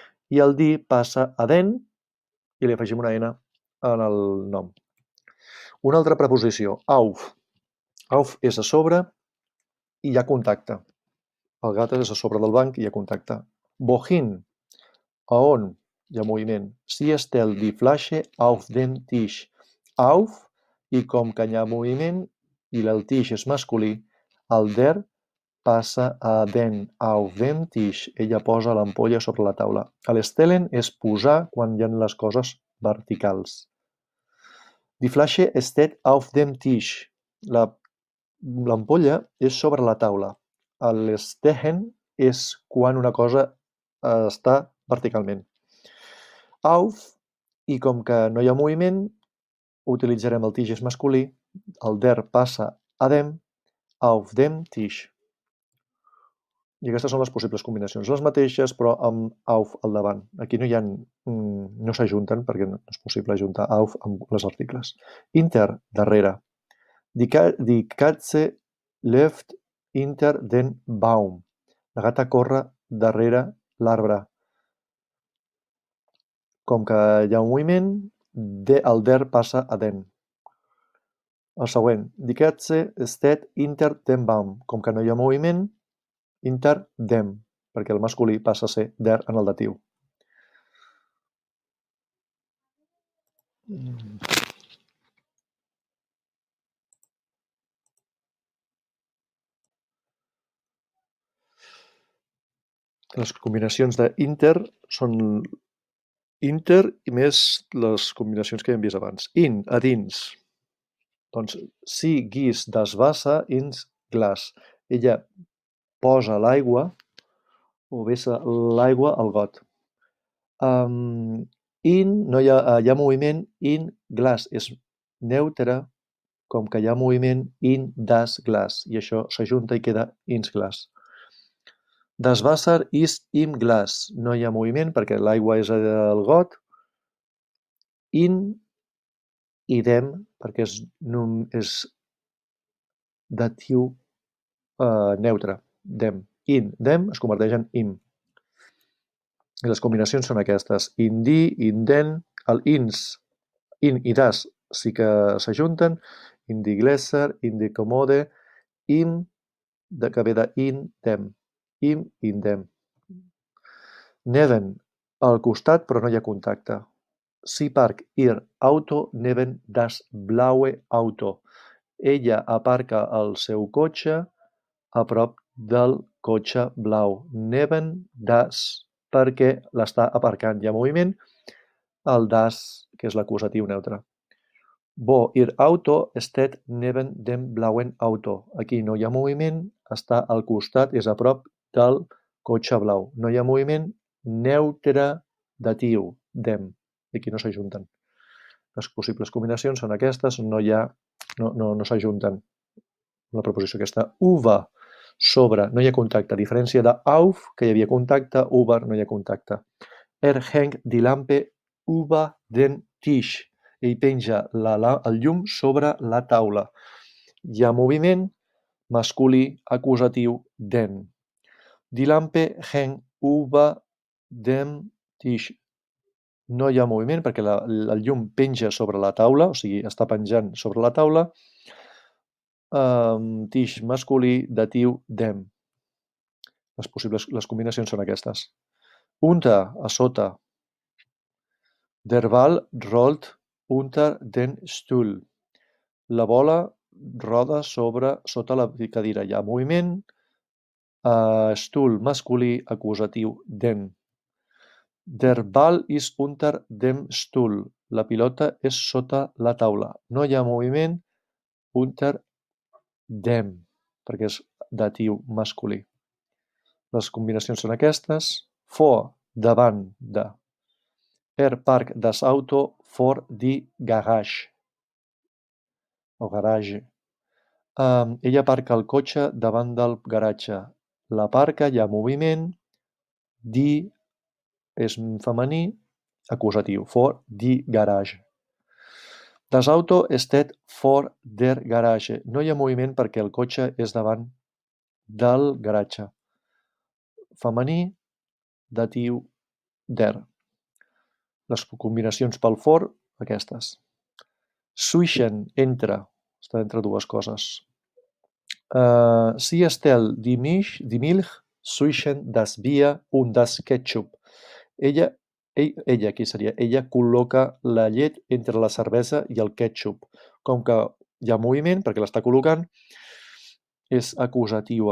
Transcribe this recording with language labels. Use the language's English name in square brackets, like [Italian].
[Catalan] I el di passa a den i li afegim una n en el nom. Una altra preposició, auf. Auf és a sobre i hi ha contacte. El gat és a sobre del banc i hi ha contacte. Wohin, a on? Hi ha moviment. [German] Sie stellt die Flasche auf den Tisch. [Catalan] Auf, i com que hi ha moviment i el Tisch és masculí, el der passa a den, [German] auf dem Tisch. [Catalan] Ella posa l'ampolla sobre la taula. L'stellen és posar quan hi ha les coses verticals. [German] Die Flasche steht auf dem Tisch. [Catalan] L'ampolla és sobre la taula. L'stehen és quan una cosa està verticalment. Auf, i com que no hi ha moviment, utilitzarem el Tisch és masculí, el der passa a dem, [German] auf dem Tisch. [Catalan] I aquestes són les possibles combinacions. Les mateixes, però amb auf al davant. Aquí no s'ajunten perquè no és possible ajuntar auf amb les articles. Inter, darrere. [German] Die Katze läuft hinter den Baum. [Catalan] La gata corre darrere l'arbre. Com que hi ha un moviment, el der passa a den. El següent, [German] die Katze steht hinter dem Baum. [Catalan] Com que no hi ha moviment, hinter dem, perquè el masculí passa a ser der en el datiu. Les combinacions d'inter són inter i més les combinacions que hem vist abans. In, a dins. Doncs, [German] sie gießt das Wasser ins Glas. [Catalan] Ella posa l'aigua o vessa l'aigua al got. In, no hi ha moviment, in Glas és neutre, com que hi ha moviment [German] in das Glas, [Catalan] i això s'ajunta i queda [German] ins Glas. Das Wasser ist im Glas. [Catalan] No hi ha moviment perquè l'aigua és al got. In i dem, perquè és datiu neutre. Dem. In, dem es converteix en im. I les combinacions són aquestes. In die, in den, el ins, in i das sí que s'ajunten. [German] In die Gläser, in die Kommode, im, [Catalan] que ve de [German] in, dem. Im, in dem. [Catalan] Neben, al costat, però no hi ha contacte. [German] Sie parkt ihr Auto neben das blaue Auto. [Catalan] Ella aparca el seu cotxe a prop del cotxe blau. Neben das, perquè l'està aparcant. Hi ha moviment. El das, que és l'acusatiu neutre. [German] Wo ihr Auto steht neben dem blauen Auto. [Catalan] Aquí no hi ha moviment, està al costat, és a prop del cotxe blau. No hi ha moviment, neutre datiu, dem. I aquí no s'ajunten. Les possibles combinacions són aquestes, no s'ajunten. La preposició aquesta, über, sobre, no hi ha contacte. A diferència de auf, que hi havia contacte, über no hi ha contacte. [German] Hängt die Lampe über den Tisch. [Catalan] Ell penja el llum sobre la taula. Hi ha moviment, masculí, acusatiu, den. [German] Die Lampe hängt über dem Tisch. [Catalan] No hi ha moviment perquè el llum penja sobre la taula, o sigui, està penjant sobre la taula. Tisch masculí, datiu, dem. Les combinacions són aquestes. Unter, a sota. [German] Der Ball rollt unter den Stuhl. [Catalan] La bola roda sota la cadira. Hi ha moviment. [German] Stuhl [Catalan] masculí, acusatiu, [German] den. Der Ball ist unter dem Stuhl. [Catalan] La pilota és sota la taula. No hi ha moviment. Unter dem, perquè és datiu masculí. Les combinacions són aquestes. Vor, davant de. [German] Parkt das Auto vor die Garage. [Catalan] O garage. Ella aparca el cotxe davant del garatge. L'aparca, hi ha moviment. Die és femení, acusatiu. [German] Vor die Garage. Das Auto steht vor der Garage. [Catalan] No hi ha moviment perquè el cotxe és davant del garatge. Femení, datiu, der. Les combinacions pel for, aquestes. Zwischen, entre, està entre dues coses. [German] Sie stellt die Milch zwischen das Bier und das Ketchup. [Catalan] Ella, aquí seria, ella col·loca la llet entre la cervesa i el ketchup. Com que hi ha moviment, perquè l'està col·locant, és acusatiu.